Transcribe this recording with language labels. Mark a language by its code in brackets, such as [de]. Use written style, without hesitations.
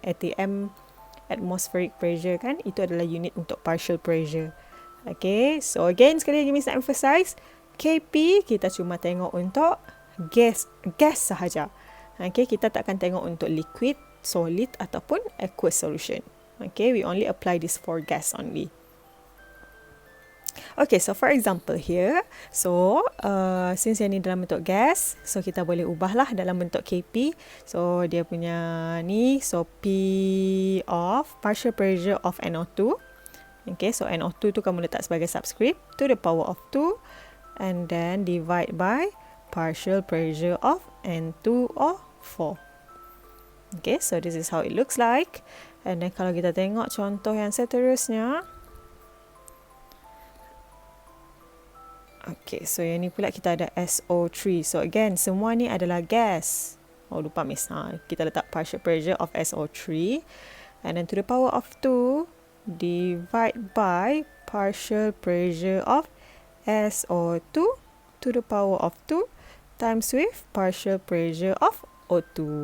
[ms] ATM, atmospheric pressure kan, itu adalah unit untuk partial pressure. [en] Okay, so again [ms] sekali lagi Miss nak emphasize, KP kita cuma tengok untuk gas sahaja. Okay, kita tak akan tengok untuk liquid, solid ataupun aqueous solution. [en] Okay, we only apply this for gas only. Okay, so for example here, so since [ms] yang ni dalam bentuk gas, so kita boleh ubahlah dalam bentuk KP. [en] So [ms] dia punya ni, [en] so P of partial pressure of NO2. Okay, so NO2 [ms] tu kamu letak sebagai [en] subscript to the power of 2 and then divide by partial pressure of N2O4. Okay, so this is how it looks like. And then [ms] kalau kita tengok contoh yang seterusnya, [en] okay, so [ms] yang ni pula kita ada SO3. [en] So again, [ms] semua ni adalah gas. Oh, lupa Miss. Kita letak partial pressure of SO3. [en] And then to the power of 2 divide by partial pressure of SO2 to the power of 2 times with partial pressure of O2.